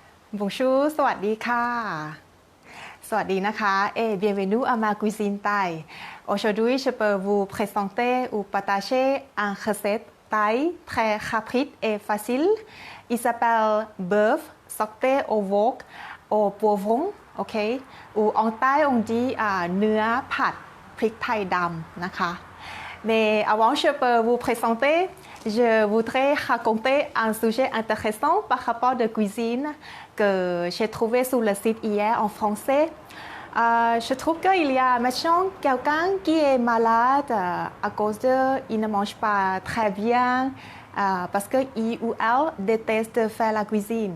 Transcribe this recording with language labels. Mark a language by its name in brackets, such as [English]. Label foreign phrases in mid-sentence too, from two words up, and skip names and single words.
[French] Bonjour [Thai] สวัสดีค่ะสวัสดีนะคะ [French] et bienvenue à ma cuisine thaï. Aujourd'hui, je peux vous présenter ou partager une recette thaï très rapide et facile. Il s'appelle bœuf sauté au wok au poivron, ok? Ou en thaï on dit [Thai] เนื้อผัดพริกไทยดำนะคะ [French] Mais avant je peux vous présenter, je voudrais raconter un sujet intéressant par rapport de cuisine que j'ai trouvé sur le site hier en français. Je trouve qu'il y a maintenant quelqu'un qui est malade à cause de il ne mange pas très bien parce que il ou elle déteste faire la cuisine.